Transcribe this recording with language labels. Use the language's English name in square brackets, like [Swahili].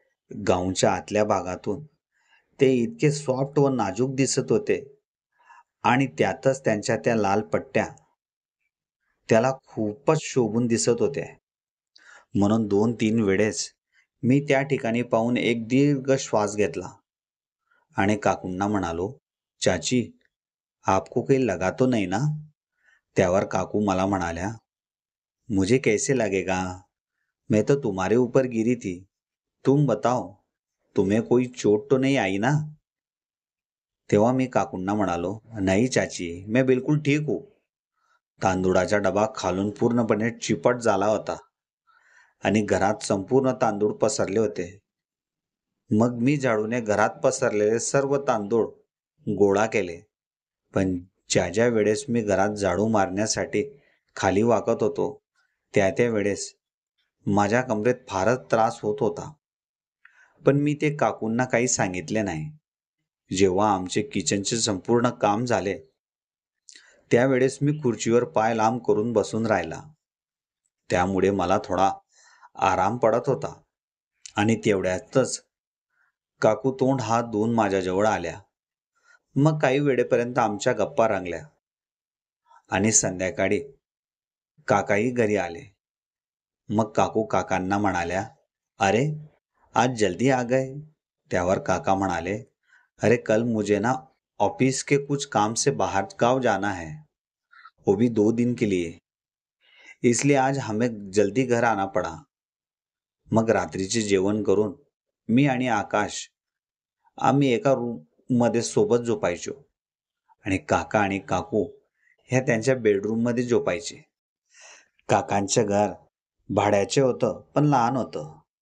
[Marathi] गाऊनच्या आतल्या भागातून ते इतके सॉफ्ट व नाजूक दिसत होते आणि त्यातच त्यांच्या त्या लाल पट्ट्या त्याला खूपच शोभून दिसत होत्या. म्हणून 2-3 वेळेस मी त्या ठिकाणी पाहून एक दीर्घ श्वास घेतला आणि काकूंना म्हणालो, चाची, [Hindi] आपको काही लगा तो नहीं ना? [Marathi] त्यावर काकू मला म्हणाल्या, [Hindi] मुझे कैसे लगेगा, मैं तो तुम्हारे ऊपर गिरी थी, तुम बताओ, तुम्हें कोई चोट तो नहीं आई ना? [Marathi] तेव्हा मी काकूंना म्हणालो, नाही चाची, [Hindi] मैं बिलकुल ठीक हूँ. [Marathi] तांदूळाचा डबा खालून पूर्णपणे चिपट झाला होता आणि घरात संपूर्ण तांदूळ पसरले होते. मग मी झाडूने घरात पसरलेले सर्व तांदूळ गोळा केले. पण ज्या ज्या वेळेस मी घरात झाडू मारण्यासाठी खाली वाकत होतो, त्या वेळेस माझ्या कमरेत फारच त्रास होत होता. पण मी ते काकूंना काही सांगितले नाही. जेव्हा आमचे किचनचे संपूर्ण काम झाले, त्यावेळेस मी खुर्चीवर पाय लांब करून बसून राहिला. त्यामुळे मला थोडा आराम पडत होता आणि तेवढ्यातच काकू तोंड हात धुवून माझ्याजवळ आल्या. मग काही वेळेपर्यंत आमच्या गप्पा रंगल्या आणि संध्याकाळी काकाही घरी आले. मग काकू काकांना म्हणाल्या, [Hindi] अरे आज जल्दी आ गए. [Marathi] त्यावर काका म्हणाले, [Hindi] अरे कल मुझे ना ऑफिस के कुछ काम से बाहर गांव जाना है, वो भी 2 दिन के लिए, इसलिए आज हमें जल्दी घर आना पड़ा. [Marathi] मग रात्रीचे जेवण करून मी आणि आकाश आम्ही एका रूम मध्ये सोबत झोपायचो आणि काका आणि काकू ह्या त्यांच्या बेडरूम मध्ये झोपायचे. काकांचं घर भाड्याचे होतं, पण लहान होतं.